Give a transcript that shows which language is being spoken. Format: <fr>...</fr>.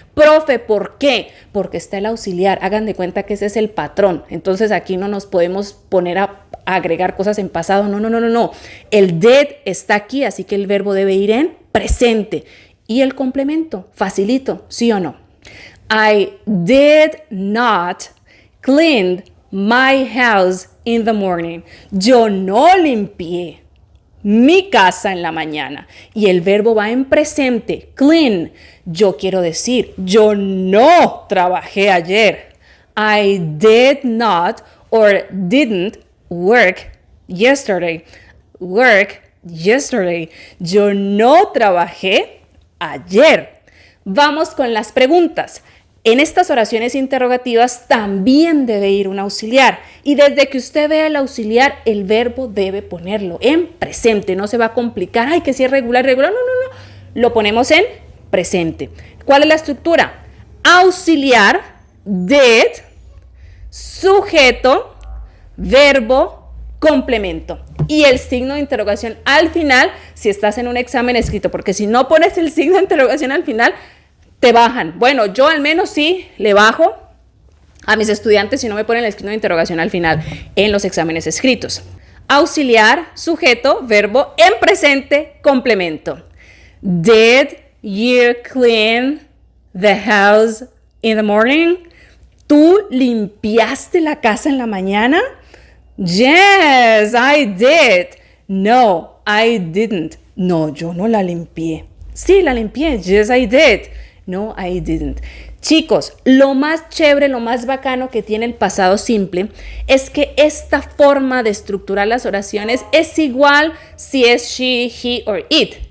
<es>Profe, ¿por qué? Porque está el auxiliar. Hagan de cuenta que ese es el patrón. Entonces aquí no nos podemos poner a agregar cosas en pasado. No. El did está aquí, así que el verbo debe ir en presente. Y el complemento, facilito, ¿sí o no?</es> <en>I did not clean my house in the morning.</en> <es>Yo no limpié mi casa en la mañana. Y el verbo va en presente, clean. Yo quiero decir, yo no trabajé ayer.</es> <en>I did not or didn't work yesterday. Work</en> <es>yesterday. Yo no trabajé ayer. Vamos con las preguntas. En estas oraciones interrogativas también debe ir un auxiliar y desde que usted vea el auxiliar, el verbo debe ponerlo en presente. No se va a complicar, ay, que si es regular, regular. No, no, no. Lo ponemos en presente. ¿Cuál es la estructura? Auxiliar, did, sujeto, verbo, complemento. Y el signo de interrogación al final, si estás en un examen escrito, porque si no pones el signo de interrogación al final, te bajan. Bueno, yo al menos sí le bajo a mis estudiantes si no me ponen el signo de interrogación al final en los exámenes escritos. Auxiliar, sujeto, verbo, en presente, complemento.</es> <en>Did you clean the house in the morning?</en> <es>¿Tú limpiaste la casa en la mañana?</es> <en>Yes, I did. No, I didn't.</en> <es>No, yo no la limpié. Sí, la limpié.</es> <en>Yes, I did. No, I didn't.</en> <es>Chicos, lo más chévere, lo más bacano que tiene el pasado simple es que esta forma de estructurar las oraciones es igual si es</es> <en>she, he or it.</en>